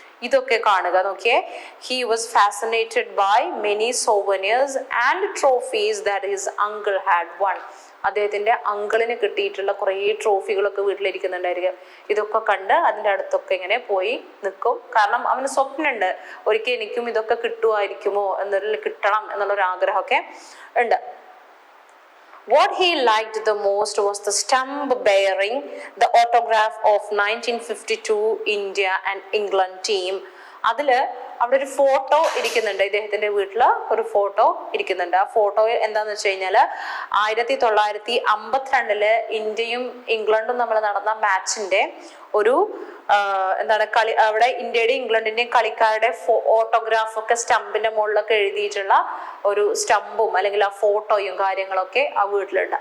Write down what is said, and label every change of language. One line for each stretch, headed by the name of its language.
Malayalam: ഇതൊക്കെ കാണുക, നോക്കിയേ.
English: He was fascinated by many souvenirs and trophies that his uncle had won.
Malayalam: അദ്ദേഹത്തിന്റെ അങ്കിളിന് കിട്ടിയിട്ടുള്ള കുറേ ട്രോഫികളൊക്കെ വീട്ടിലിരിക്കുന്നുണ്ടായിരിക്കും. ഇതൊക്കെ കണ്ട് അതിൻ്റെ അടുത്തൊക്കെ ഇങ്ങനെ പോയി നിൽക്കും. കാരണം അവന് സ്വപ്നമുണ്ട്, ഒരിക്കൽ എനിക്കും ഇതൊക്കെ കിട്ടുമായിരിക്കുമോ എന്നൊരു, കിട്ടണം എന്നുള്ളൊരു ആഗ്രഹമൊക്കെ ഉണ്ട്.
English: What he liked the most was the stump bearing the autograph of 1952 India and England team.
Malayalam: അതില് അവിടെ ഒരു ഫോട്ടോ ഇരിക്കുന്നുണ്ട്, ഇദ്ദേഹത്തിന്റെ വീട്ടില് ഒരു ഫോട്ടോ ഇരിക്കുന്നുണ്ട്. ആ ഫോട്ടോ എന്താന്ന് വെച്ച് കഴിഞ്ഞാല് 1952 ഇന്ത്യയും ഇംഗ്ലണ്ടും നമ്മൾ നടന്ന മാച്ചിന്റെ ഒരു എന്താണ് കളി, അവിടെ ഇന്ത്യയുടെയും ഇംഗ്ലണ്ടിന്റെയും കളിക്കാരുടെ ഓട്ടോഗ്രാഫ് ഒക്കെ സ്റ്റമ്പിന്റെ മുകളിലൊക്കെ എഴുതിയിട്ടുള്ള ഒരു സ്റ്റമ്പും അല്ലെങ്കിൽ ആ ഫോട്ടോയും കാര്യങ്ങളൊക്കെ ആ വീട്ടിലുണ്ട്.